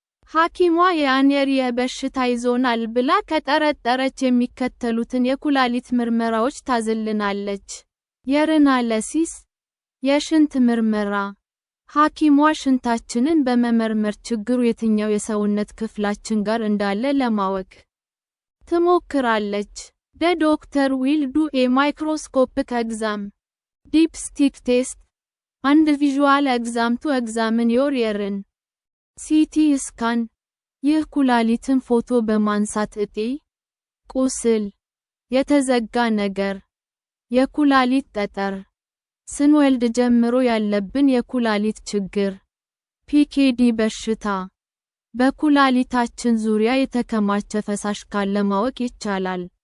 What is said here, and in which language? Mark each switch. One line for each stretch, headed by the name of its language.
Amharic: ሐኪሟ የአኔሪያ በሽታ ይዞናል ብላ ከጠረጠረች የሚከተሉትን የኩላሊት ምርመራዎች ታዝልናለች። የሪናሊሲስ፣ የሽንት ምርመራ። ሐኪሟ ሽንታችንን በመመርመር ችግሩ የትኛው የሰውነት ክፍላችን ጋር እንዳለ ለማወቅ ትሞክራለች።
English: The doctor will do a microscopic exam. Dipstick test and visual exam to examine your urine.
Amharic: CT scan፣ ይህ ኩላሊትን ፎቶ በማንሳት እጢ፣ ቁስል፣ የተዘጋ ነገር፣ የኩላሊት ጠጠር፣ ስንወልድ ጀምሮ ያለብን የኩላሊት ችግር፣ ፒኬዲ በሽታ፣ በኩላሊታችን ዙሪያ የተከማቸ ፈሳሽ ካለ ማወቅ ይቻላል።